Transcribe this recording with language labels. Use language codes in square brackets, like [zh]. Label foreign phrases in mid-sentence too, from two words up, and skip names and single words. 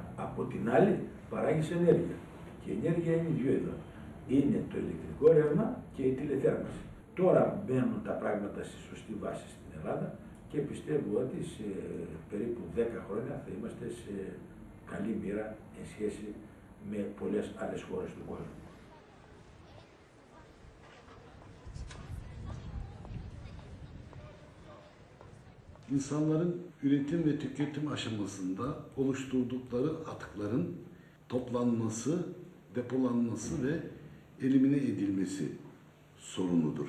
[el] Από την άλλη παράγεις ενέργεια. Και η ενέργεια είναι δύο είδων. Είναι το ηλεκτρικό ρεύμα και η τηλεθέρμανση. Τώρα μπαίνουν τα πράγματα στη σωστή βάση στην Ελλάδα και πιστεύω ότι σε περίπου 10 χρόνια θα είμαστε σε καλή μοίρα εν σχέση με πολλές άλλες χώρες του κόσμου. [tr] İnsanların üretim ve tüketim aşamasında oluşturdukları atıkların toplanması, depolanması ve elimine edilmesi sorunudur.